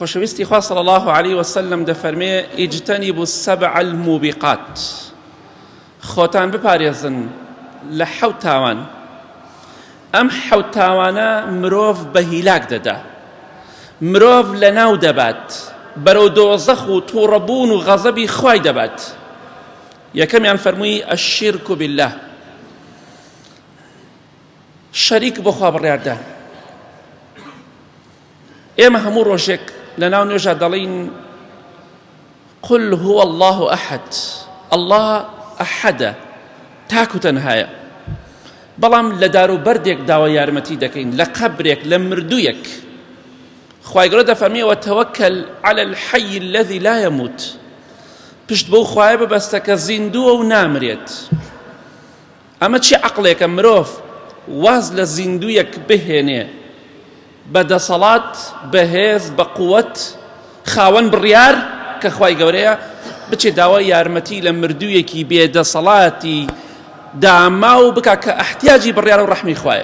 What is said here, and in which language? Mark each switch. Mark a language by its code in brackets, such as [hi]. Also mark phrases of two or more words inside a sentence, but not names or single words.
[ckb] خۆشەویستی خوا [ar] صلی الله عليه وسلم [ckb] دەفەرمێ [ar] اجتنبوا السبع الموبقات، [ckb] خۆتان بپارێزن لە حەوت تاوان. ئەم حەوت تاوانە مرۆڤ بە هیلاک دەدا، مرۆڤ لەناو دەبات، بەرەو دۆزەخ و تووڕەبوون و غەزەبی خوای دەبات. یەکەمیان فەرمووی [ar] الشرك بالله، [ckb] شەریک بۆ خوا بڕیاردان. ئێمە هەموو ڕۆژێک لەناو نوێژە دەڵێن [ar] قل هو الله أحد، الله أحد [ckb] تاکو تەنهایە. بەڵام لە دار و بەردێک داوای یارمەتی دەکەین، لە قەبرێک، لە مردوویەک. خوای گەورە دەفەرمێ [ar] وتەوەکەل على الحي الذي لا يموت، [ckb] پشت بەو خوایە ببەستە کە زیندووە و نامرێت. ئەمە چی عەقڵێکە مرۆڤ واز لە زیندوویەک بهێنێ، بەدەسەڵات، بەهێز، بە قووەت، خاوەن بڕیار کە خوای گەورەیە، بچێ داوای یارمەتی لە مردوویەکی بێدەسەڵاتی داما و بکە کە ئەحتیاجی بڕیار و ڕەحمی خوایە.